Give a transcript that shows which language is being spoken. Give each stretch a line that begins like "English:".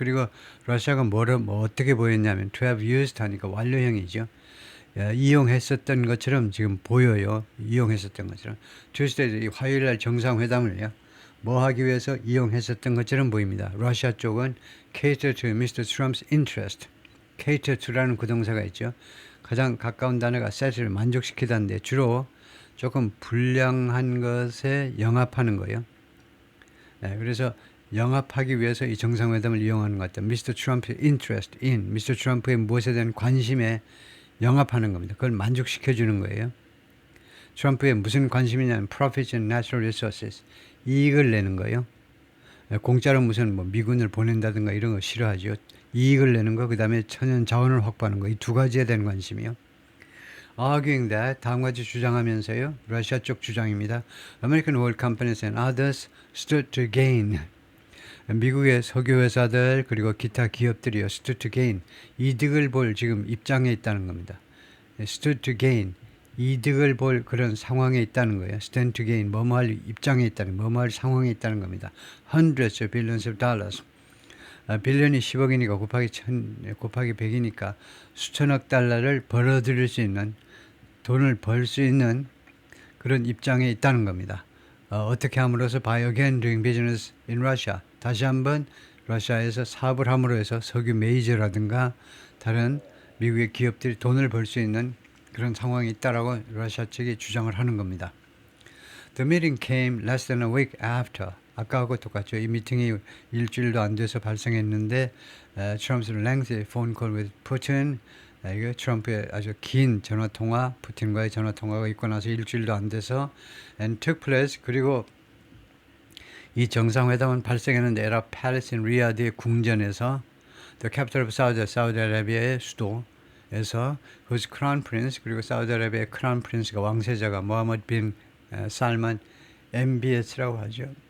Korean: 그리고 러시아가 어떻게 보였냐면
English: to have used
Korean: 하니까 완료형이죠. 이용했었던 것처럼 지금 보여요. 이용했었던 것처럼. Tuesday 화요일날 정상회담을요. 뭐 하기 위해서 이용했었던 것처럼 보입니다. 러시아 쪽은
English: cater to Mr. Trump's interest.
Korean: cater to라는 구동사가 있죠. 가장 가까운 단어가 set을 만족시키다인데 주로 조금 불량한 것에 영합하는 거예요. 그래서 영합하기 위해서 이 정상회담을 이용하는 것 같아요.
English: Mr. Trump's interest in, Mr.
Korean: Trump의 무엇에 대한 관심에 영합하는 겁니다. 그걸 만족시켜주는 거예요. 트럼프의 무슨 관심이냐면
English: profits and natural resources,
Korean: 이익을 내는 거예요. 공짜로 무슨 미군을 보낸다든가 이런 거 싫어하죠. 이익을 내는 거, 그 다음에 천연 자원을 확보하는 거, 이 두 가지에 대한 관심이요.
English: Arguing that,
Korean: 다음 같이 주장하면서요. 러시아 쪽 주장입니다.
English: American oil companies and others stood to gain.
Korean: 미국의 석유회사들 그리고 기타 기업들이요.
English: stood to gain.
Korean: 이득을 볼 지금 입장에 있다는 겁니다.
English: stood to gain.
Korean: 이득을 볼 그런 상황에 있다는 거예요.
English: stand to gain.
Korean: 뭐뭐할 입장에 있다는, 뭐뭐할 상황에 있다는 겁니다.
English: Hundreds of billions of dollars.
Korean: 빌런이 10억이니까 곱하기 100이니까 수천억 달러를 벌어들일 수 있는, 돈을 벌 수 있는 그런 입장에 있다는 겁니다. 어떻게 함으로써
English: by again doing business in Russia.
Korean: 다시 한번 러시아에서 사업을 함으로 해서 석유 메이저라든가 다른 미국의 기업들이 돈을 벌 수 있는 그런 상황이 있다라고 러시아 측이 주장을 하는 겁니다.
English: The meeting came less than a week after.
Korean: 아까하고 똑같죠. 이 미팅이 일주일도 안 돼서 발생했는데
English: Trump's lengthy phone call with Putin.
Korean: 이게 트럼프의 아주 긴 전화통화, 푸틴과의 전화통화가 있고 나서 일주일도 안 돼서
English: and took place.
Korean: 그리고 이 정상회담은 발생했는데 에라 패리스 인 리야드의 궁전에서
English: the capital of
Korean: 사우디아라비아의 수도에서
English: whose crown prince,
Korean: 그리고 사우디아라비아의 크라운 프린스가 왕세자가 모하메드 빈 살만 MBS라고 하죠.